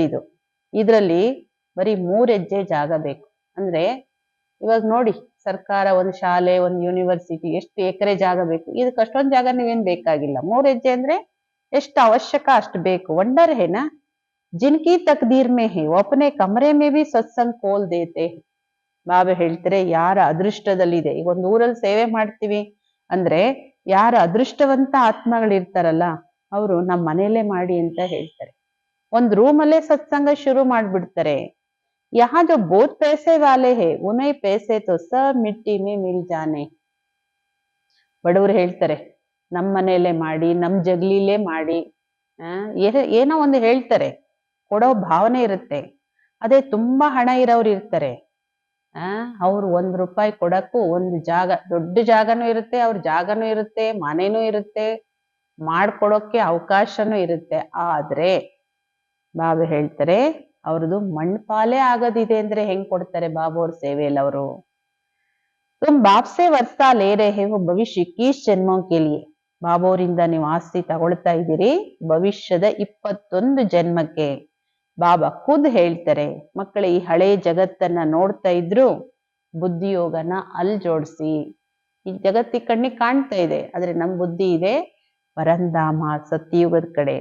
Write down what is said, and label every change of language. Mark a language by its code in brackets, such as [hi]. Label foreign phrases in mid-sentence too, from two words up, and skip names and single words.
[kn] ಇದರಲ್ಲಿ ಬರೀ 3 ಹೆಜ್ಜೆ ಜಾಗ ಬೇಕು. ಅಂದ್ರೆ ಇವಾಗ ನೋಡಿ, ಸರ್ಕಾರ ಒಂದು ಶಾಲೆ, ಒಂದು ಯೂನಿವರ್ಸಿಟಿ ಎಷ್ಟು ಎಕರೆ ಜಾಗ ಬೇಕು? ಇದಕ್ಕೆ ಅಷ್ಟೊಂದು ಜಾಗ ನೀವೇನ್ ಬೇಕಾಗಿಲ್ಲ. 3 ಹೆಜ್ಜೆ ಅಂದ್ರೆ ಎಷ್ಟು ಅವಶ್ಯಕ ಅಷ್ಟು ಬೇಕು. [hi] वंडर है ना, जिनकी तकदीर में है वो अपने कमरे में भी सत्संग खोल देते हैं. [kn] ಬಾಬಾ ಹೇಳ್ತಾರೆ, ಯಾರ ಅದೃಷ್ಟದಲ್ಲಿದೆ. ಈಗ ಒಂದು ಊರಲ್ಲಿ ಸೇವೆ ಮಾಡ್ತೀವಿ ಅಂದ್ರೆ ಯಾರ ಅದೃಷ್ಟವಂತ ಆತ್ಮಗಳಿರ್ತಾರಲ್ಲ ಅವರು ನಮ್ಮ ಮನೆಯಲ್ಲೇ ಮಾಡಿ ಅಂತ ಹೇಳ್ತಾರೆ. ಒಂದ್ ರೂಮಲ್ಲೇ ಸತ್ಸಂಗ ಶುರು ಮಾಡ್ಬಿಡ್ತಾರೆ. [hi] यहाँ जो बहुत पैसे वाले हैं उन्हें पैसे तो सब मिट्टी में मिल जाने. [kn] ಬಡವರು ಹೇಳ್ತಾರೆ, ನಮ್ಮ ಮನೆಯಲ್ಲೇ ಮಾಡಿ, ನಮ್ ಜಗ್ಲಿಲೇ ಮಾಡಿ, ಏನೋ ಒಂದು ಹೇಳ್ತಾರೆ, ಕೊಡೋ ಭಾವನೆ ಇರುತ್ತೆ. ಅದೇ ತುಂಬಾ ಹಣ ಇರೋರು ಇರ್ತಾರೆ, ಅವ್ರು ₹1 ಕೊಡಕ್ಕೂ ಒಂದು ಜಾಗ, ದೊಡ್ಡ ಜಾಗನೂ ಇರುತ್ತೆ, ಅವ್ರ ಜಾಗನೂ ಇರುತ್ತೆ, ಮನೇನೂ ಇರುತ್ತೆ, ಮಾಡ್ಕೊಡೋಕೆ ಅವಕಾಶನೂ ಇರುತ್ತೆ. ಆದ್ರೆ ಬಾಬಾ ಹೇಳ್ತಾರೆ, ಅವ್ರದ್ದು ಮಣ್ಪಾಲೆ ಆಗೋದಿದೆ ಅಂದ್ರೆ ಹೆಂಗ್ ಕೊಡ್ತಾರೆ ಬಾಬಾ ಅವ್ರ ಸೇವೆಯಲ್ಲಿ ಅವರು? [hi] तुम बाप से वर्ष ले रहे हो भविष्य 21 जन्मों के लिए. [kn] ಬಾಬಾ ಅವರಿಂದ ನೀವು ಆಸ್ತಿ ತಗೊಳ್ತಾ ಇದ್ದೀರಿ ಭವಿಷ್ಯದ 21 ಜನ್ಮಕ್ಕೆ. ಬಾಬಾ ಖುದ್ ಹೇಳ್ತಾರೆ, ಮಕ್ಕಳೇ ಈ ಹಳೆ ಜಗತ್ತನ್ನ ನೋಡ್ತಾ ಇದ್ರು ಬುದ್ಧಿಯೋಗನ ಅಲ್ಲಿ ಜೋಡಿಸಿ. ಈ ಜಗತ್ತಿ ಕಣ್ಣಿಗೆ ಕಾಣ್ತಾ ಇದೆ, ಆದ್ರೆ ನಮ್ ಬುದ್ಧಿ ಇದೆ ಪರಂಧಾಮ ಸತ್ಯಯುಗದ ಕಡೆ.